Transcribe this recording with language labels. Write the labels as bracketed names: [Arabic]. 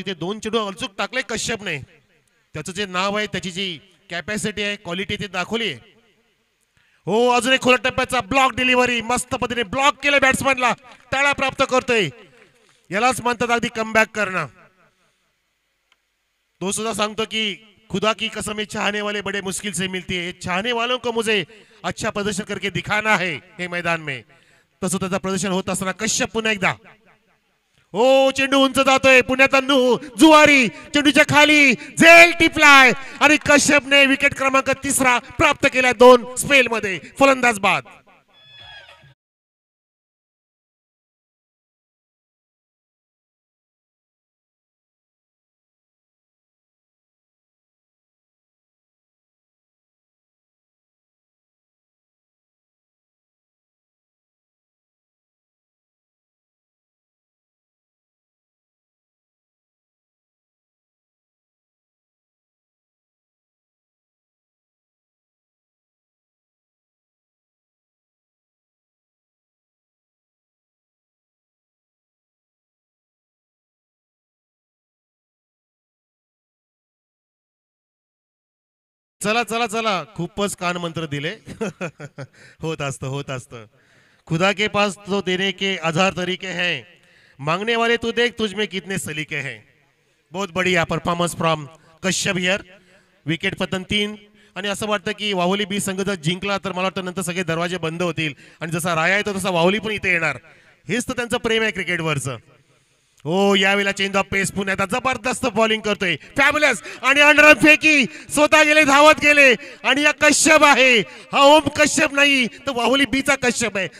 [Marathi] इथे 2 चेंडू अचूक टाकले कश्यपने. त्याचं जे नाव आहे, त्याची जी कॅपॅसिटी आहे, क्वालिटी ते दाखवली आहे. हो अजून एक खुल्या टप्प्याचा ब्लॉक डिलिव्हरी, मस्त पद्धतीने ब्लॉक केलं बॅट्समॅनला, टाळा प्राप्त करतोय. यालाच म्हणतात अगदी कमबॅक करणं. तो सुद्धा सांगतो की [Hindi] खुदा की कसम चाहने वाले बड़े मुश्किल से मिलती है, चाहने वालों को मुझे अच्छा प्रदर्शन करके दिखाना है हे मैदान में. [Marathi] तसं त्याचं प्रदर्शन होत असताना कश्यप पुन्हा एकदा. हो चेंडू उंच जातोय. पुण्याचा जुवारी चेंडूच्या खाली झेल टिपलाय आणि कश्यपने विकेट क्रमांक 3 प्राप्त केला 2 स्पेल मध्ये. फलंदाज बाद. चला चला चला, खूपच कान मंत्र दिले. होत असतं. [Hindi] खुदा के पास तो देने के हजार तरीके हैं, मांगने वाले तू देख तुझ में कितने सलीके हैं. बहुत बढिया [English] Performance from Kashyap here. [Marathi] Wicket पतन 3. आणि असं वाटतं की वाहुली बी संघ जर जिंकला तर मला वाटतं नंतर सगळे दरवाजे बंद होतील आणि जसा राया येतो तसा वाहुली पण इथे येणार. हेच तर त्यांचं प्रेम आहे क्रिकेटवरचं. हो यावेळेला चेंज ऑफ पेस पुण्यात जबरदस्त बॉलिंग करतोय फॅब्युलस आणि अंडरहँड फेकी स्वतः गेले धावत गेले आणि या कश्यप आहे हा ओम कश्यप नाही तर वाहुली बीचा कश्यप आहे.